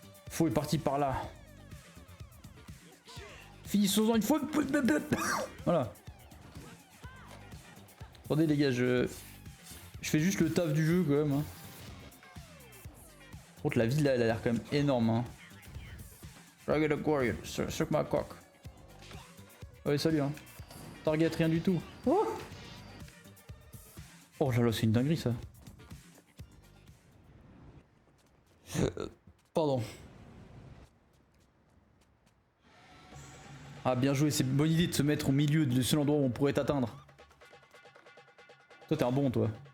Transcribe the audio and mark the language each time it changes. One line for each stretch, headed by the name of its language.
French: Faux est parti par là. Finissons-en une fois. Voilà. Attendez les gars, je fais juste le taf du jeu quand même. Hein. Par contre la ville là elle a l'air quand même énorme. Hein.
English: Target acquired, suck my cock.
French: Ouais salut hein. Target rien du tout. Oh là là c'est une dinguerie ça. Pardon. Ah bien joué, c'est une bonne idée de se mettre au milieu du seul endroit où on pourrait t'atteindre. Toi t'es un bon toi.